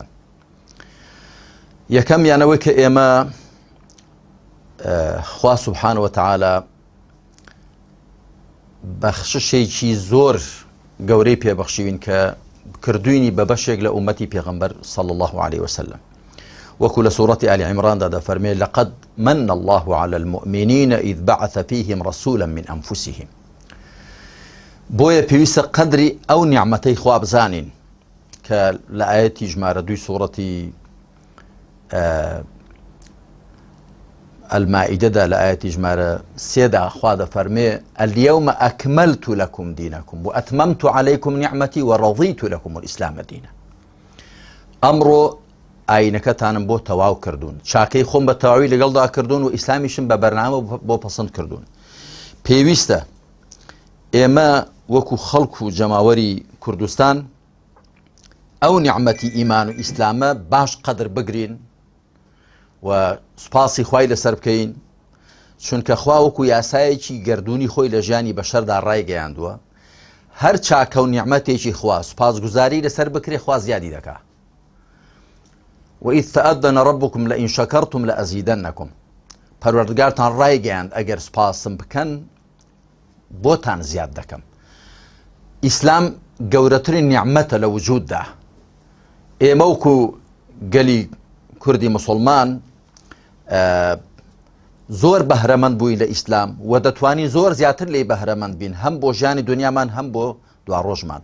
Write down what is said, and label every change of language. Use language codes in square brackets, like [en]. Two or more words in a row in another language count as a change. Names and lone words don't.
[ckb] یەکەم یانەوەی کە ئێمە خوا [ar] سوبحانە وتعالە [ckb] بەخششێکی زۆر گەورەی پێبەخشیوین کە کردوینی بە بەشێک لە ئومەتی پێغەمبەر [ar] صلی الله عليه وسلم. [ckb] وەکو لە سوورەتی ئالی عیمراندا دەفەرمێ [ar] لەقەد من الله على المؤمنين إذ بعث فيهم رسولا من أنفسهم. بۆیە پێویستە قەدری ئەو نیعمەتەی خوا بزانین کە لە ئاەتی ژمارە 2 سوورەتی المائدەدا لە ئاەتی ژمارە 3دا خوا دەفەرمێ اليوم أكملت لكم دينكم وأتممت عليكم نعمتي ورضيت لكم الإسلام دينا. [ckb] ئەمڕۆ ئاینەکەتانم بۆ تەواو کردوون، چاکەی خۆم بە تەواوی لەگەڵدا کردوون و ئیسلامیشم بە بەرنامە بۆ پەسەند کردوون. پێویستە ئێمە وەکو خەڵک و جەماوەری کوردستان ئەو نیعمەتی ئیمان و ئیسلامە باش قەدر بگرین و سوپاسی خوای لەسەر بکەین، چونکە خوا وەکو یاسایەکی گەردوونی خۆی لە ژیانی بەشەردا ڕایگەیاندووە. هەر چاکە و نیعمەتێکی خوا سوپاسگوزاری لەسەر بکرێ خوا زیادی دەکا. [ar] وإذ تأذن ربكم لئن شكرتم لأزيدنكم. [ckb] پەروەردگارتان ڕایگەیاند ئەگەر سوپاسم بکەن بۆتان زیاد دەکەم. ئیسلام گەورەترین نیعمەتە لە وجوددا. ئێمە وەکو گەلی کوردی مسلمان زۆر بەهرەمەند بووین لە ئیسلام و دەتوانی زۆر زیاتر لێی بەهرەمەند بین، هەم بۆ ژیانی دنیامان هەم بۆ دوا ڕۆژمان.